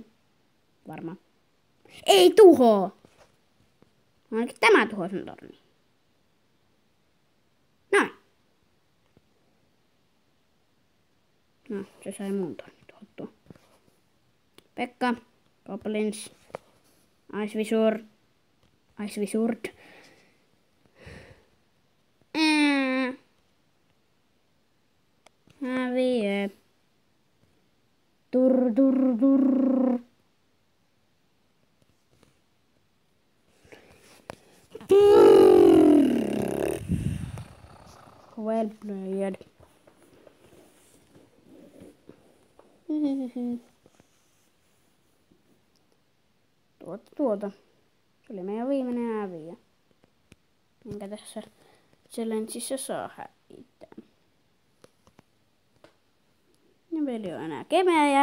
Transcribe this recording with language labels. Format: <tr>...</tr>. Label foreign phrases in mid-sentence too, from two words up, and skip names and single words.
<fi>Varmaan. Ei tuhoa! Ainakin tämä tuhoaa sen tornin. Noin. No, se sai muun tornin tuhottua. Pekka, Goblins, Ice Wizard. Häviö.</fi> <en>Tur. Well played.</en> <fi>Tuota. Se oli meidän viimeinen häviö. Minkä tässä challengeissa saa hävittää. Ja veli on enää kemeä.</fi>